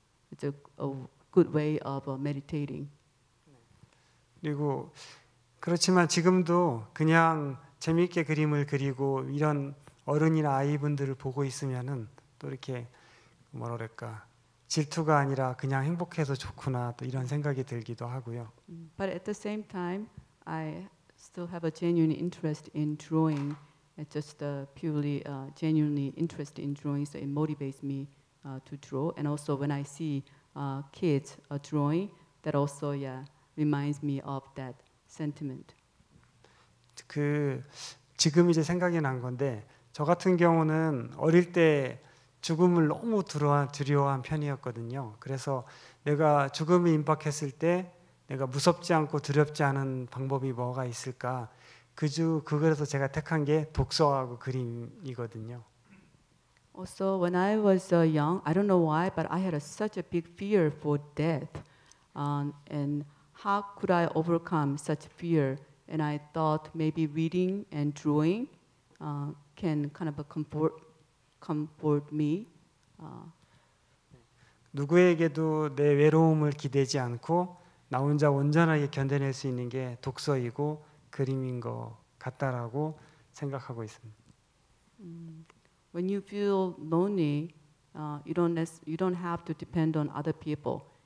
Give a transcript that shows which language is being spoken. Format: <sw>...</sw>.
<en>It's a good way of meditating.</en> <ko>그리고 그렇지만 지금도 그냥 재미있게 그림을 그리고 이런 어른이나 아이분들을 보고 있으면은 또 이렇게 뭐라 그럴까 질투가 아니라 그냥 행복해서 좋구나 또 이런 생각이 들기도 하고요.</ko> <en>But at the same time, I still have a genuine interest in drawing. It's just purely genuinely interested in drawing, so it motivates me to draw. And also when I see kids drawing, that also reminds me of that sentiment.</en> <ko>그 지금 이제 생각이 난 건데 저 같은 경우는 어릴 때 죽음을 너무 두려워한 편이었거든요. 그래서 내가 죽음이 임박했을 때 내가 무섭지 않고 두렵지 않은 방법이 뭐가 있을까? 그래서 제가 택한 게 독서하고 그림이거든요.</ko> <en>Also, when I was young, I don't know why, but I had such a big fear for death. And how could I overcome such fear? And I thought maybe reading and drawing can kind of comfort me.</en> <ko>누구에게도 내 외로움을 기대지 않고 나 혼자 온전하게 견뎌낼 수 있는 게 독서이고 그림인 것 같다라고 생각하고 있습니다.</ko> <en>When you feel lonely, you don't have to depend on other people.</en>